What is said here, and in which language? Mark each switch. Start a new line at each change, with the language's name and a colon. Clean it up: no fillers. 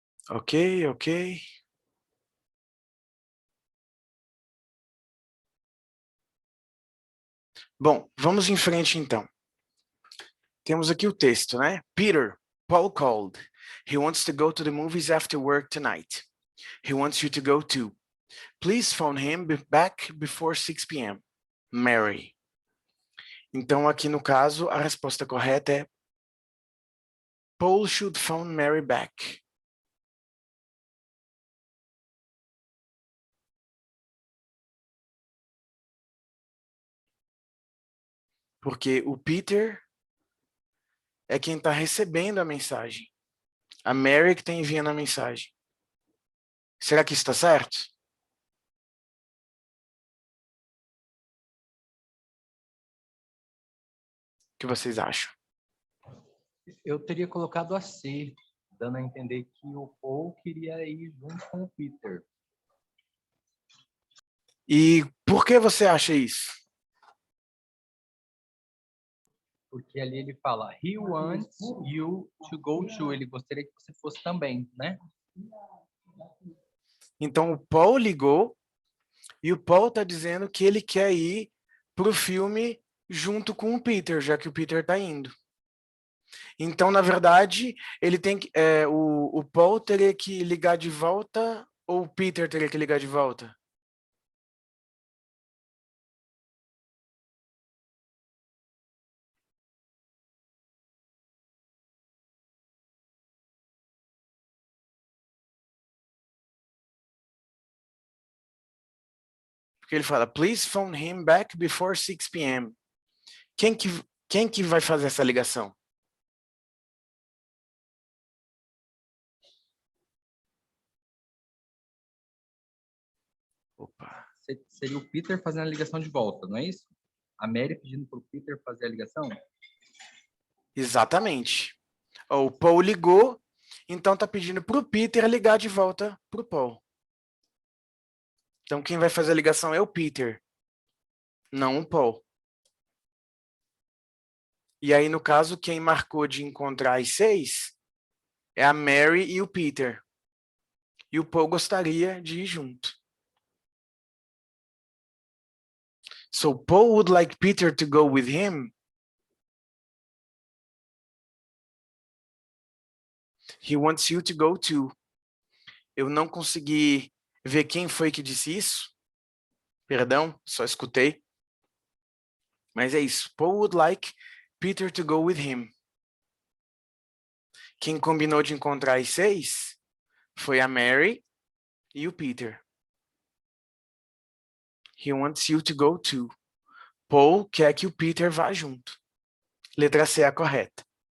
Portuguese: Ok, ok. Bom, vamos em frente então. Temos aqui o texto, né?
English: Peter, Paul called. He wants to go to the movies after work tonight. He wants you to go too. Please phone him back before 6 p.m. Mary.
Portuguese: Então, aqui no caso, a resposta correta é
English: Paul should phone Mary back.
Portuguese: Porque o Peter é quem está recebendo a mensagem. A Mary que está enviando a mensagem. Será que isso está certo? O que vocês acham? Eu teria colocado a C, dando a entender que o Paul queria ir junto com o Peter. E por que você acha isso? Porque ali ele fala,
English: he wants you to go to.
Portuguese: Ele gostaria que você fosse também, né? Então o Paul ligou e o Paul está dizendo que ele quer ir para o filme junto com o Peter, já que o Peter está indo. Então, na verdade, ele tem que, o Paul teria que ligar de volta ou o Peter teria que ligar de volta? Porque ele fala,
English: please phone him back before 6 p.m.
Portuguese: Quem que vai fazer essa ligação? Opa. Seria o Peter fazendo a ligação de volta, não é isso? A Mary pedindo para o Peter fazer a ligação? Exatamente. O Paul ligou, então tá pedindo para o Peter ligar de volta para o Paul. Então quem vai fazer a ligação é o Peter, não o Paul. E aí, no caso, quem marcou de encontrar às 6 é a Mary e o Peter. E o Paul gostaria de ir junto.
English: So Paul would like Peter to go with him. He wants you to go too.
Portuguese: Eu não consegui ver quem foi que disse isso. Perdão, só escutei. Mas é isso.
English: Paul would like Peter to go with him.
Portuguese: Quem combinou de encontrar às 6 foi a Mary e o Peter.
English: He wants you to go too.
Portuguese: Paul quer que o Peter vá junto. Letra C é a correta.